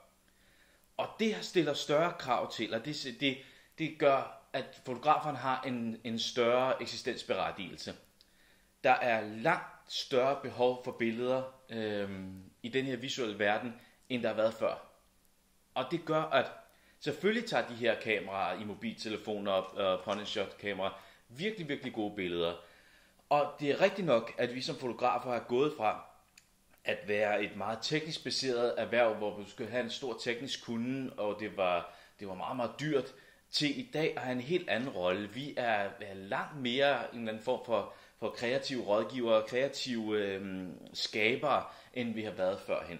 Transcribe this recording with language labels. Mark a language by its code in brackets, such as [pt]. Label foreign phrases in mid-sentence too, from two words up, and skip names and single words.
[da] Og det stiller større krav til, og det gør, at fotograferne har en større eksistensberettigelse. Der er langt større behov for billeder i den her visuelle verden, end der har været før. Og det gør, at selvfølgelig tager de her kameraer i mobiltelefoner og [en] point-and-shot [da] kameraer virkelig, virkelig gode billeder. Og det er rigtigt nok, at vi som fotografer har gået fra at være et meget teknisk baseret erhverv, hvor du skulle have en stor teknisk kunde, og det var meget, meget dyrt, til i dag at have en helt anden rolle. Vi er langt mere en eller anden form for kreative rådgivere, kreative skabere, end vi har været førhen.